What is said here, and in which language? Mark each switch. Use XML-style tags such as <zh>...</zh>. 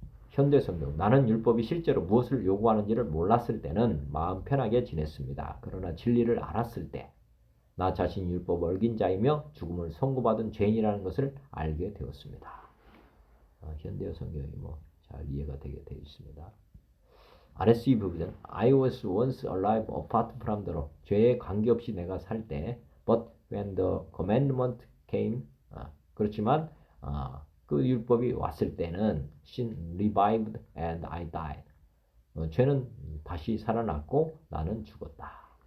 <ko>현대 성경 나는 율법이 실제로 무엇을 요구하는지를 몰랐을 때는 마음 편하게 지냈습니다. 그러나 진리를 알았을 때 나 자신이 율법 어긴 자이며 죽음을 선고받은 죄인이라는 것을 알게 되었습니다. 현대 성경이 잘 이해가 되게 되어 있습니다. RSV 부분</ko> <en>I was once alive apart from the law.</en> <ko>죄에 관계없이 내가 살 때</ko> <en>but when the commandment came</en> <ko>그렇지만 그 율법이 왔을 때는</ko> <en>sin revived and I died.</en> <ko>죄는 다시 살아났고 나는 죽었다.</ko>